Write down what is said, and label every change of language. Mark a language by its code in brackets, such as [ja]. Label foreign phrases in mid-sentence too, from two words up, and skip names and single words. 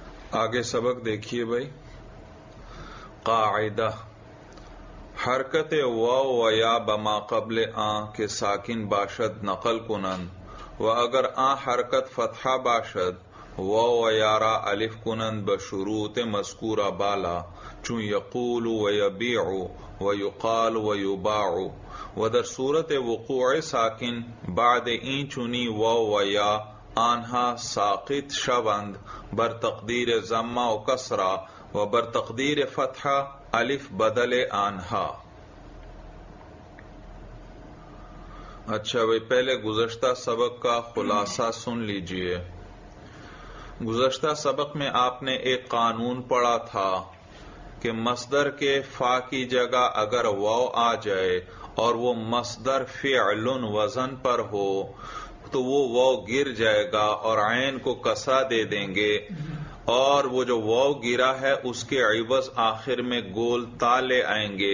[ur] آگے سبق دیکھیے بھائی. قاعدہ: [fa] حرکت واو و یا بما قبل آن کے ساکن باشد نقل کنند و اگر آن حرکت فتحہ باشد واو و یارا الف کنند بشروط مذکورہ بالا چون [ar] یقول و یبیع و یقال و یباع [fa] و در صورت وقوع ساکن بعد این چونی واو و یا آنها ساقط شوند بر تقدیر ضمہ و کسرہ و بر تقدیر فتحہ الف بدل آنہا. [ur] اچھا بھائی، پہلے گزشتہ سبق کا خلاصہ سن لیجئے. گزشتہ سبق میں آپ نے ایک قانون پڑھا تھا کہ مصدر کے فا کی جگہ اگر واو آ جائے اور وہ مصدر فعل وزن پر ہو تو وہ واو گر جائے گا اور عین کو کسرہ دے دیں گے، اور وہ جو واو گرا ہے اس کے عوض آخر میں گول تالے آئیں گے.